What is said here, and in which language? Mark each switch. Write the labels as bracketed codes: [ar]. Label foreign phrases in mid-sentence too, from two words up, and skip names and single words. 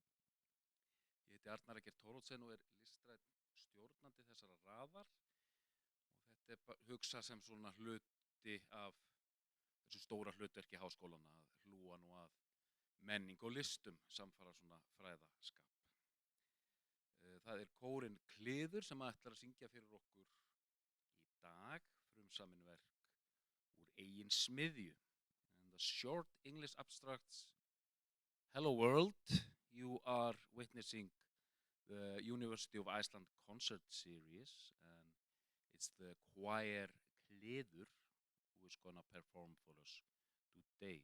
[is] Ég heiti Arnar Eggert Thoroddsen og listrænn stjórnandi þessara raðar og þetta hugsað sem svona hluti af þessu stóra hlutverki háskólanna að hlúa nú að menningu og listum samfara svona fræðaskap. Það kórinn Kliður sem ætlar að syngja fyrir okkur í dag, frumsamin verk úr eigin smiðju. [en] And the short English abstracts, Hello World, you are witnessing the University of Iceland concert series and it's the choir Kliður who is gonna perform for us today.